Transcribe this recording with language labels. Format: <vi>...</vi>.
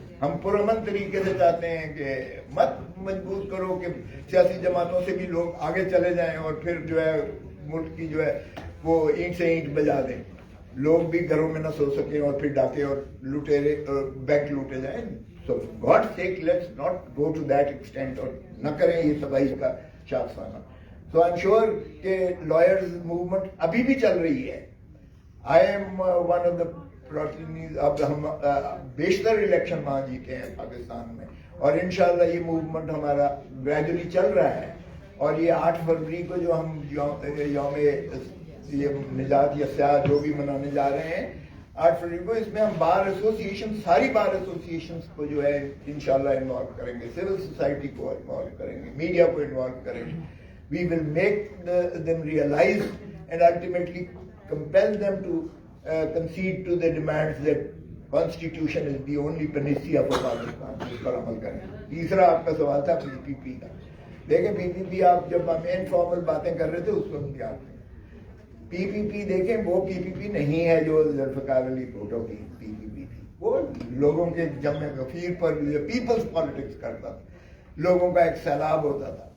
<hi>हम पुरअमन तरीके से चाहते हैं कि मत मजबूर करो कि सियासी जमातों से भी लोग आगे चले जाएं और फिर जो है मुल्क की जो है वो ईंट से ईंट बजा दें। लोग भी घरों में न सो सकें और फिर डाके और लुटेरे बैंक लूटे जाएं।</hi> <en>so God sake let's not go to that extent,</en> <hi>और न करें ये तबाही का शाखसाना।</hi> <en>So I'm sure</en> <hi>कि</hi> <en>lawyers movement</en> <hi>अभी भी चल रही है।</hi> <en>I am one of the protagonists।</en> <hi>अब हम बेशतर इलेक्शन वहाँ जीते हैं पाकिस्तान में, और इंशाल्लाह ये मूवमेंट हमारा ग्रेजुअली चल रहा है। और ये 8 फरवरी को जो हम यौम ये निजात या स्याह जो भी मनाने जा रहे हैं 8 फरवरी को, इसमें हम बार एसोसिएशन, सारी बार एसोसिएशंस को जो है इंशाल्लाह इन्वॉल्व करेंगे, सिविल सोसाइटी को इन्वॉल्व करेंगे, मीडिया को इन्वॉल्व करेंगे.</hi> <en>We will make them realise and ultimately compel them to concede to the demands that constitution is the only panacea for Pakistan.</en> <hi>इस पर अमल करें. तीसरा आपका सवाल था PPP का. देखें PPP, आप जब हम इनफॉर्मल बातें कर रहे थे उस वक्त भी आपने PPP देखें, वो PPP नहीं है जो जुल्फ़िकार अली भुट्टो की PPP थी. वो लोगों के जमे गफीर पर पीपल्स पॉलिटिक्स करता था, लोगों का एक सैलाब होता था.</hi>